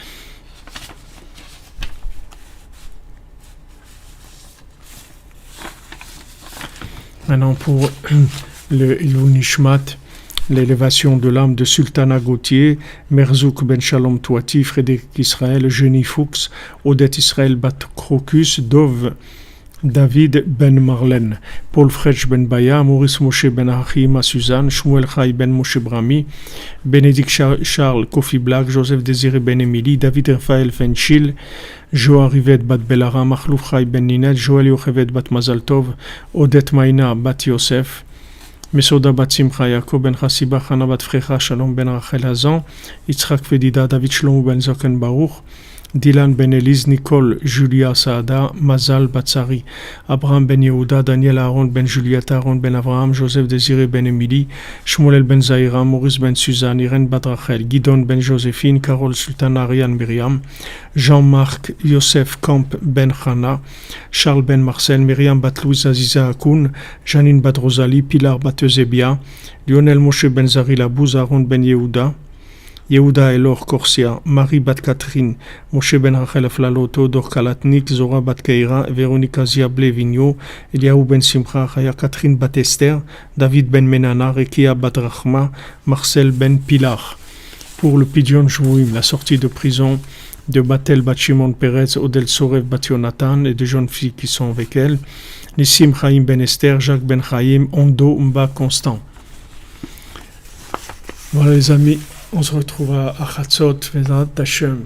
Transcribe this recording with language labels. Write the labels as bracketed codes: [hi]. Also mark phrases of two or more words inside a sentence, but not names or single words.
[fr] Maintenant pour le [he] עילוי נשמת, [fr] l'élévation de l'âme de Sultana Gauthier, Merzouk ben Shalom Touati, Frédéric Israël, Jenny Fuchs, Odette Israël bat Crocus, Dov David ben Marlène, Paul Fredj ben Baya, Maurice Moshe ben Achima Suzanne, Shmuel Chai ben Moshe Brami, Bénédicte Charles Kofi Black, Joseph Désiré ben Émilie, David Raphaël Fenchil, Joa Rivet bat Belara, Machlouf Chai ben Ninette, Joël Yochevet bat Mazaltov, Odette Maïna bat Yosef, Mesoda bat Simcha, Yaakov ben Chassiba, Chana bat Frecha, Shalom ben Rachel Hazan, Yitzhak Fedida, David Shlomo ben Zoken Baruch, Dylan ben Elise, Nicole, Julia Saada, Mazal Batsari, Abraham ben Yehuda, Daniel Aaron ben Juliette, Aaron ben Abraham, Joseph Désiré ben Émilie, Shmuel ben Zahira, Maurice ben Suzanne, Irène bat Rachel, Guidon ben Joséphine, Carole Sultana, Ariane Myriam, Jean-Marc Yosef Camp ben Chana, Charles ben Marcel, Myriam bat Louise Aziza Akoun, Janine bat Rosalie, Pilar bat Eusebia, Lionel Moshe ben Zari Labouz, Aaron ben Yehuda, Yehuda Elor Corsia, Marie Bat Catherine, Moshe Ben Rachel Aflaloto, Dor Kalatnik, Zora Bat Keira, Véronica Ziable Vigno, Eliaou Ben Simcha, Chaya Catherine Bat Esther, David Ben Menana, Rekia Bat Rachma, Marcel Ben Pilar. Pour le [he] פדיון שבויים, [fr] la sortie de prison de Batel Bat Shimon Peretz, Odel Sorev Bat Yonatan et de jeunes filles qui sont avec elle, Nissim Chaim Ben Esther, Jacques Ben Chaim, Ondo Mba Constant. Voilà les amis, on se retrouve à Chatzot, [he] בעזרת השם.